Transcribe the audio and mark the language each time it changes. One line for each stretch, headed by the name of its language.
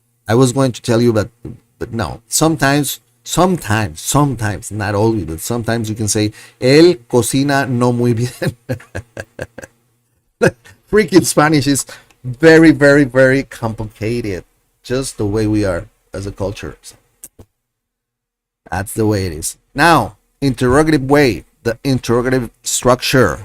English: I was going to tell you, but no. Sometimes, not always, but sometimes you can say,
Spanish: él cocina no muy bien.
English: Freaking Spanish is very, very, very complicated. Just the way we are as a culture. So that's the way it is. Now, interrogative way, the interrogative structure.